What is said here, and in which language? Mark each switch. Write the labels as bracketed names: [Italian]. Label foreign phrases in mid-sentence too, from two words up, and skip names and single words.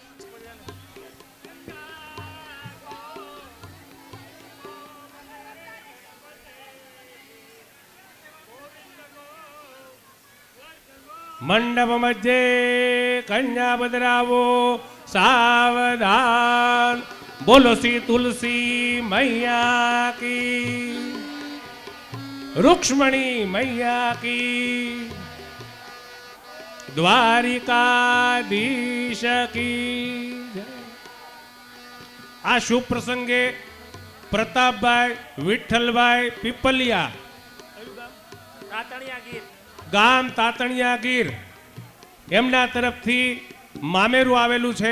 [Hindi] मंडप मध्य कन्या बदरावो सावधान. बोलो सी तुलसी मैया की रुक्ष्मणी मैया की द्वारिकाधीश की जय. [Gujarati] આ શુભ પ્રસંગે પ્રતાપભાઈ વિઠ્ઠલભાઈ પીપલિયા ગામ તાતણિયા ગીર એમના તરફથી મામેરું આવેલું છે.